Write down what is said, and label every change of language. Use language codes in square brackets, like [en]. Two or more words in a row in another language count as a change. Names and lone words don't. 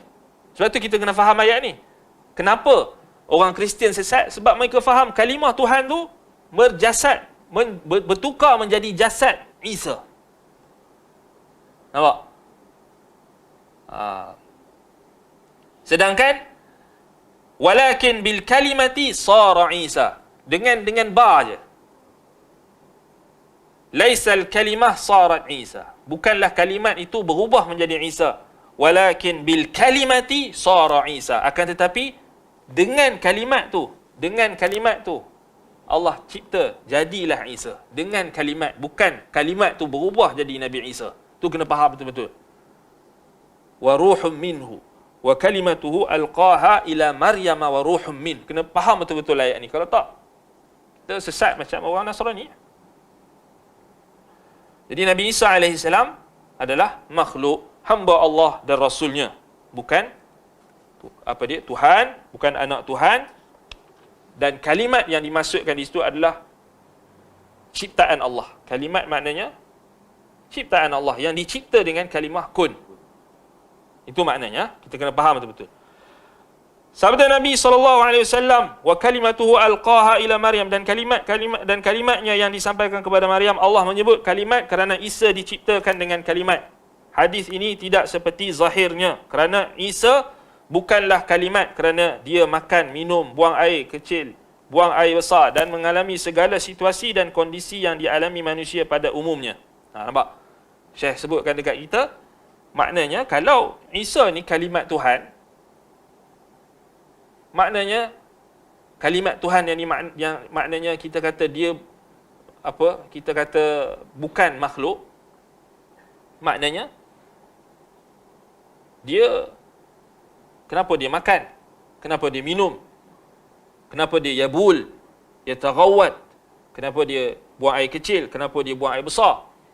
[ms] Sebab tu kita kena faham ayat ni. Kenapa orang Kristian sesat? Sebab mereka faham kalimah Tuhan tu berjasad, bertukar menjadi jasad Isa. Nampak? Sedangkan [ar] ولكن بالكلمة صار عيسى, [ms] dengan ba je. [ar] ليس الكلمة صارت عيسى, [ms] bukanlah kalimat itu berubah menjadi Isa. [ar] ولكن بالكلمة صار عيسى, [ms] akan tetapi dengan kalimat tu Allah cipta jadilah Isa. Dengan kalimat, bukan kalimat tu berubah jadi Nabi Isa. Tu kena faham betul-betul. [ar] وروح منه وكلمته ألقاها إلى مريم وروح من. [ms] Kena faham betul-betul ayat ni. Kalau tak, kita sesat macam orang Nasrani. Jadi Nabi Isa AS adalah makhluk, hamba Allah dan Rasulnya. Bukan Tuhan, bukan anak Tuhan. Dan kalimat yang dimasukkan di situ adalah ciptaan Allah. Kalimat maknanya ciptaan Allah yang dicipta dengan kalimah kun. Itu maknanya, kita kena faham betul-betul. Sabda Nabi SAW, [ar] وكلمته ألقاها إلى مريم, [ms] dan kalimatnya yang disampaikan kepada Maryam, Allah menyebut kalimat kerana Isa diciptakan dengan kalimat. Hadis ini tidak seperti zahirnya, kerana Isa bukanlah kalimat kerana dia makan, minum, buang air kecil, buang air besar dan mengalami segala situasi dan kondisi yang dialami manusia pada umumnya. Nampak? Syekh sebutkan dekat kita, maknanya kalau Isa ni kalimat Tuhan, maknanya kalimat Tuhan yang maknanya kita kata dia kita kata bukan makhluk, maknanya dia, kenapa dia makan, kenapa dia minum, kenapa dia yabul, dia taghawat, kenapa dia buang air kecil, kenapa dia buang air besar.